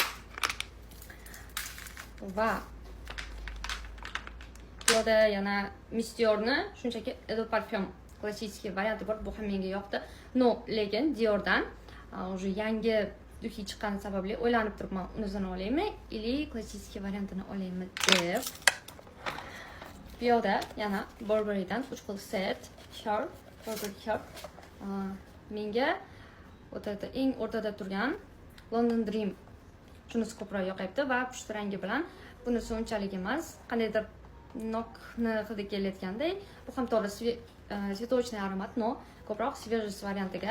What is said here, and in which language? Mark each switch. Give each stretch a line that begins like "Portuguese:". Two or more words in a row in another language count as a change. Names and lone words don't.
Uzbek: Va bu yerda yana Mistiorni shunchaki Eau Parfum klassik varianti bor. Bu ham menga yoqdi. No, lekin Diordan уже yangi duhi chiqqani sababli o'ylanib turibman, undan olaymi или klassik variantini olaymi deb. Bu yerda yana Burberrydan 3 xil set, shirt, Burberry shirt. Menga eng o'rtada turgan London Dream shunisi ko'proq yoqayapti va pushti rangi bilan bunisi unchalik emas. Qandaydir nokni hidi kelayotgandek. Bu ham to'g'ri цветочный aromat, no ko'proq свежесть variantiga.